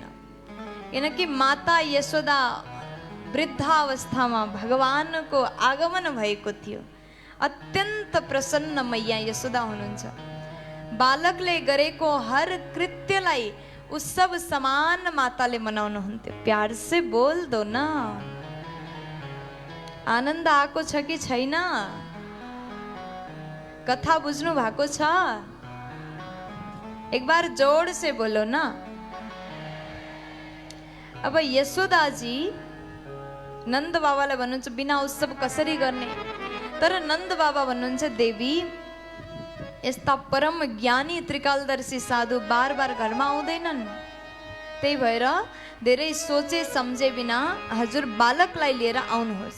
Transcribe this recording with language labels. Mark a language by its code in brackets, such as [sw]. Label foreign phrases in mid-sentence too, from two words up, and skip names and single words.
[ne] किनकि माता यशोदा वृद्धावस्थामा भगवानको आगमन भएको थियो। अत्यन्त प्रसन्न मैया यशोदा हुनुहुन्छ। बालकले गरेको हर कृत्यलाई उत्सव समान माताले मनाउनुहुन्थ्यो। [hi] प्यार से बोल दो न, [ne] आनन्द आएको छ कि छैन? कथा बुझ्नु भएको छ? [hi] एक बार जोड से बोलो ना। [ne] अब यशोदाजी नन्द बाबालाई भन्नुहुन्छ बिना उत्सव कसरी गर्ने? तर नन्द बाबा भन्नुहुन्छ देवी यस्ता परम ज्ञानी त्रिकालदर्शी साधु बार बार घरमा आउँदैनन्। त्यही भएर धेरै सोचे सम्झे बिना हजुर बालकलाई लिएर आउनुहोस्।